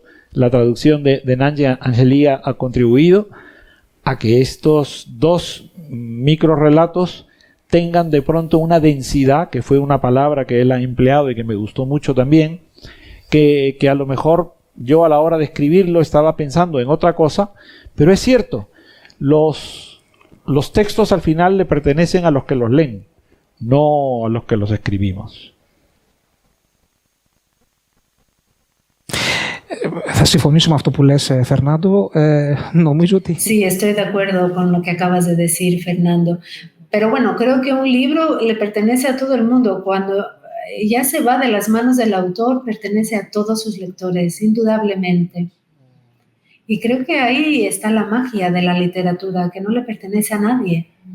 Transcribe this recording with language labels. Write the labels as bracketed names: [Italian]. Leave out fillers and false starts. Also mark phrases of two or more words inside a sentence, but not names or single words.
[Spanish] la traducción de Nanji Angelia ha contribuido a que estos dos microrelatos tengan de pronto una densidad, que fue una palabra que él ha empleado y que me gustó mucho también, que a lo mejor yo a la hora de escribirlo estaba pensando en otra cosa, pero es cierto, los textos al final le pertenecen a los que los leen, no a los que los escribimos. [Greek] Θα συμφωνήσω με αυτό που λες, Φερνάντο. Νομίζω ότι... [Spanish] Sí, estoy de acuerdo con lo que acabas de decir, Fernando. Pero bueno, creo que un libro le pertenece a todo el mundo. Cuando ya se va de las manos del autor, pertenece a todos sus lectores, indudablemente. Y creo que ahí está la magia de la literatura, que no le pertenece a nadie.